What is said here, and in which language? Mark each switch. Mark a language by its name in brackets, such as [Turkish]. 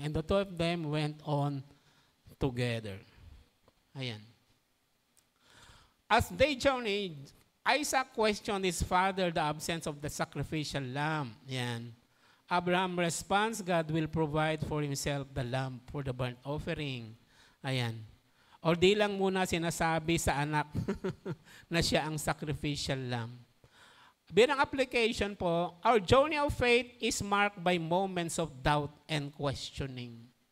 [English] And the two of them went on together. Ayan. As they journeyed, Isaac questioned his father the absence of the sacrificial lamb. Ayan. Abraham responds, God will provide for himself the lamb for the burnt offering. [Filipino] Ayan. O di lang muna sinasabi sa anak na siya ang sacrificial lamb. Bilang application po, [English] our journey of faith is marked by moments of doubt and questioning.